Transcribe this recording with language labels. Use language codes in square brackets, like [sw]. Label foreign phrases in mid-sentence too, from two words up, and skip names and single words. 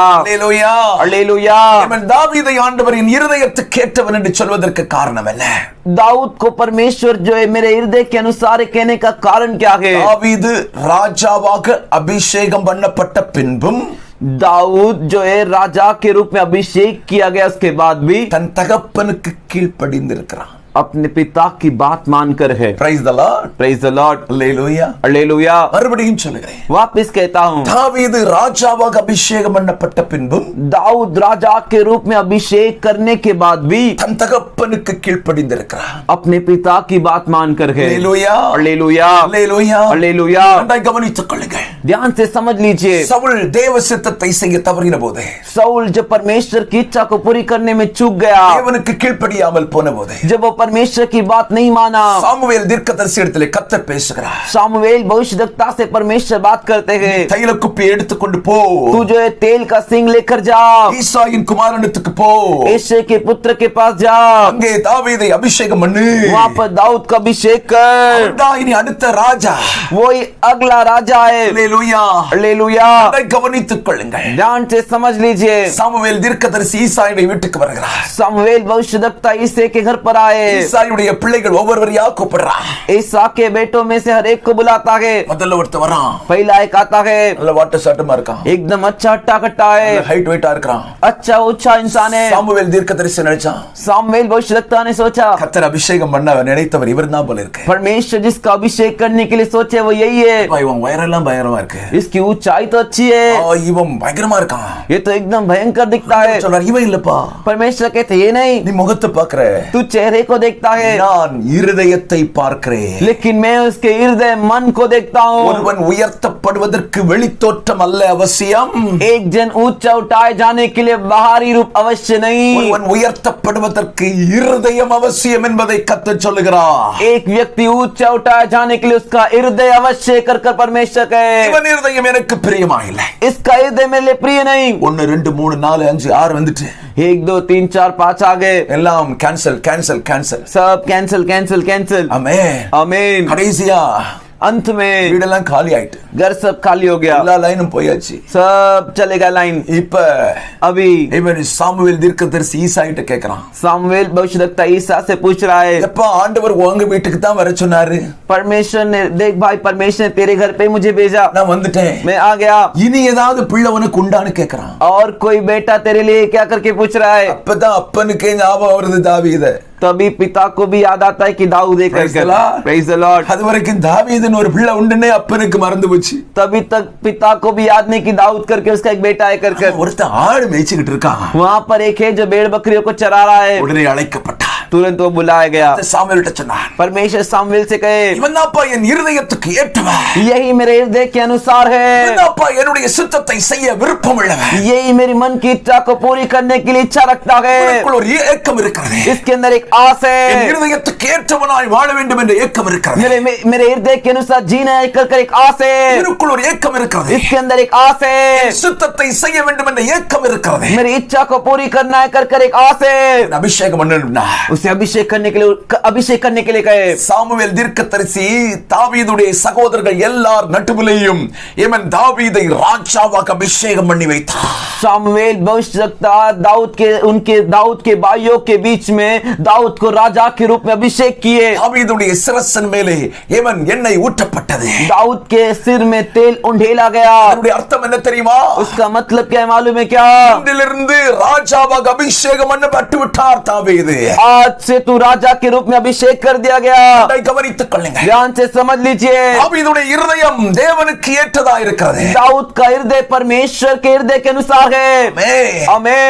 [ta] அல்லேலூயா. [hi] हालेलुया. [ta] இவன் தாவீதை ஆண்டவரின் இருதயத்துக்கு ஏற்றவன் என்று சொல்வதற்கு காரணம் என்ன? [hi] दाऊद को परमेश्वर जो है मेरे हृदय के अनुसार कहने का कारण क्या है? [ta] தாவீது ராஜாவாக அபிஷேகம் பண்ணப்பட்ட பின்பும் [hi] दाऊद जो है राजा के रूप में अभिषेक किया गया उसके बाद भी [ta] தன் தகப்பனுக்கு கீழ்ப்படிந்திருக்கிறான். [hi] अपने पिता की बात मानकर है. [en] Praise the Lord. Praise the Lord. [ta] அல்லேலூயா. [hi] हालेलुया. [ta] மறுபடியும் சொல்லுகிறேன், [hi] वापिस कहता हूँ, [ta] தாவீது ராஜாவாக அபிஷேகம் பண்ணப்பட்ட பின்பும் [hi] दाऊद राजा के रूप में अभिषेक करने के बाद भी [ta] தன் தகப்பனுக்கு கீழ்ப்படிந்திருக்கிறான். [hi] अपने पिता की बात मानकर है. [ta] அல்லேலூயா. [hi] हालेलुया. [ta] அல்லேலூயா. [hi] हालेलुया. [ta] நன்றாய் கவனித்துக் கொள்ளுங்கள். [hi] ध्यान से समझ लीजिए, [ta] சவுல் தேவ சித்தத்தை செய்ய தவறின போது, [hi] शाऊल जब परमेश्वर की इच्छा को पूरी करने में चूक गया, [ta] தேவனுக்கு கீழ்ப்படியாமல் போன போது, [hi] जब वो परमेश्वर की बात नहीं माना। [ta] சாமுவேல் தீர்க்கதரிசி இடத்திலே கர்த்தர் பேசுகிறார். [hi] सामुएल भविष्यद्वक्ता से परमेश्वर बात करते हैं, [ta] தைல குப்பியை எடுத்துக்கொண்டு போ, [hi] तू जो है तेल का सिंग लेकर जा, [ta] ஈசாயின் குமாரனுக்கு போ, [hi] यिशै के पुत्र के पास जा, [ta] அங்கே தாவீதை அபிஷேகம் பண்ணு, [hi] वहाँ पर दाऊद का अभिषेक कर, [ta] அவன்தான் இனி அடுத்த ராஜா. [hi] वो ही अगला राजा है। [ta] அல்லேலூயா. [hi] हालेलुया। [ta] அதை கவனித்துக் கொள்ளுங்கள். [hi] ध्यान से समझ लीजिए। [ta] சாமுவேல் தீர்க்கதரிசி ஈசாயுடைய வீட்டுக்கு வருகிறார். [hi] सामुएल भविष्यद्वक्ता ईसे के घर पर आए। [ta] ஈசாயுடைய பிள்ளைகள் ஒவ்வொருவரையா கூப்பிடுறான். [hi] ईसा के बेटों में से हर एक को बुलाता है। [ta] முதல்ல ஒருத்தன் வரான், [hi] पहला एक आता है, [ta] நல்ல வாட்ட சாட்டமா இருக்கான், [hi] एकदम अच्छा हट्टा कट्टा है, [en] height weight [ta] இருக்கான். [hi] अच्छा ऊंचा इंसान है। [ta] சாமுவேல் தீர்க்கதரிசி நினைச்சான், [hi] सामुएल भविष्यद्वक्ता ने सोचा, [ta] கர்த்தர் அபிஷேகம் பண்ண நினைத்தவர் இவர்தான் போல இருக்கு. [hi] परमेश्वर जिसका अभिषेक करने के लिए सोचे वो यही है। [ta] இவன் உயரெல்லாம் பயங்கரமா இருக்கு, [hi] इसकी ऊंचाई तो अच्छी है, [ta] இவன் பயங்கரமா இருக்கான். [hi] ये तो एकदम भयंकर दिखता है। [ta] சொல்றார், இவன் இல்லப்பா, [hi] परमेश्वर कहते ये नहीं, [ta] நீ முகத்தை பாக்குற, [hi] तू चेहरे को देखता है, [ta] நான் இருதயத்தை பார்க்கிறேன். [hi] लेकिन मैं उसके हृदय मन को देखता हूँ। [ta] ஒருவன் உயர்த்தப்படுவதற்கு வெளித்தோற்றம் அல்ல அவசியம், [hi] एक जन ऊंचा उठाए जाने के लिए बाहरी रूप अवश्य नहीं, [ta] ஒருவன் உயர்த்தப்படுவதற்கு இருதயம் அவசியம் என்பதை கர்த்தர் சொல்லுகிறார். [hi] एक व्यक्ति ऊंचा उठाए जाने के लिए उसका हृदय अवश्य कर परमेश्वर कहे, [ta] இவன் இருதயம் எனக்கு பிரியமா இல்லை. [hi] इसका हृदय मेरे लिए प्रिय नहीं। [ta] 1 2 3 4 5 6 வந்துட்டு [hi] 1 2 3 4 5 आ गए, [ta] எல்லாம் [en] cancel cancel cancel. [hi] सब [en] cancel cancel cancel. [ta] ஆமென். [hi] आमीन। [ta] கடைசியா [hi] अंत में [ta] வீடெல்லாம் காலி ஆயிட்டு, [hi] घर सब खाली हो गया, [ta] எல்லா லைனும் போயாச்சு. [hi] सब चलेगा लाइन। [ta] இப்ப [hi] अभी [ta] இவன் சாமுவேல் தீர்க்கதரிசி ஈசாயிட்ட கேக்குறான், [hi] सामुएल भविष्यद्वक्ता ईसा से पूछ रहा है, [ta] எப்ப ஆண்டவர் உங்க வீட்டுக்கு தான் வர சொன்னாரு? [hi] परमेश्वर ने, देख भाई परमेश्वर ने तेरे घर पे मुझे भेजा, [ta] நான் வந்துட்டேன், [hi] मैं आ गया। [ta] இனி ஏதாவது பிள்ளை உனக்கு உண்டான்னு கேக்குறான். [hi] और कोई बेटा तेरे लिए क्या करके पूछ रहा है? [ta] அப்பதான் அப்பனுக்கே ஞாபகம் வருது தாவீது. [hi] तभी पिता को भी याद आता है कि दाऊद एक [en] Praise the Lord. Praise the Lord. [ta] அது வரைக்கும் தாவீதுன்னு ஒரு பிள்ளை உண்டுன்னே அப்பனுக்கு மறந்து போச்சு. [hi] तभी तक पिता को भी याद नहीं कि दाऊद करके उसका एक बेटा है कर। [ta] ஒருத்தன் ஆடு மேய்ச்சிக்கிட்டு இருக்கான், [hi] वहाँ पर एक है जो भेड़ बकरियों को चरा रहा है, [ta] உடனே அழைக்கப்பட்டான். [hi] तुरंत वो बुलाया गया। [ta] சாமுவேல்ட்ட சொன்னான், [hi] परमेश्वर सामुएल से कहे, [ta] இவன் தான்ப்பா என் இருதயத்துக்கு ஏற்றவன், [hi] यही मेरे हृदय के अनुसार है, [ta] இவன் தான்ப்பா என்னுடைய சித்தத்தை செய்ய விருப்பம் உள்ளவன், [hi] यही मेरी मन की इच्छा को पूरी करने के लिए इच्छा रखता है। [ta] உனக்குள்ள ஒரு ஏக்கம் இருக்கிறது, [hi] इसके अंदर एक आस [ta] என் [hi] है, [ta] இருதயத்துக்கு ஏற்றவனாய் வாழ வேண்டும் என்ற ஏக்கம் இருக்கிறது. [hi] मेरे हृदय के अनुसार जीना है कर एक आस है, [ta] எனக்குள்ள ஒரு ஏக்கம் இருக்கிறது, [hi] इसके अंदर एक आस है, [ta] சித்தத்தை செய்ய வேண்டும் என்ற ஏக்கம் இருக்கிறது. [hi] मेरी इच्छा को पूरी करना है कर एक आस है। [ta] அபிஷேகம் பண்ணணும்னா [hi] उसे अभिषेक करने के लिए कहे। [ta] சாமுவேல் தீர்க்கதரிசி தாவீதுடைய சகோதரர்கள் எல்லார் நடுவிலேயும் இவன் தாவீதை ராஜாவாக அபிஷேகம் பண்ணி வைத்தார். [hi] सामुएल भविष्यद्वक्ता दाऊद के भाइयों के बीच में दाऊद को राजा के रूप में अभिषेक किए। [ta] தாவீதுடைய சிரசின் மேலே இவன் எண்ணெய் ஊற்றப்பட்டது. [hi] दाऊद के सिर में तेल उंडेला गया। [ta] அதனுடைய அர்த்தம் என்ன தெரியுமா? [hi] उसका मतलब क्या है मालूम है क्या? [ta] இன்றிலிருந்து ராஜாவாக அபிஷேகம் பண்ணப்பட்டு விட்டார் தாவீது. [hi] आज से तू राजा के रूप में अभिषेक कर दिया गया। [ta] அதை கவனித்துக் கொள்ளுங்கள். [hi] ध्यान से समझ लीजिए। [ta] தாவீதுடைய இருதயம் தேவனுக்கு ஏற்றதா இருக்கிறது. [hi] दाऊद का हृदय परमेश्वर के हृदय के अनुसार है। आमीन।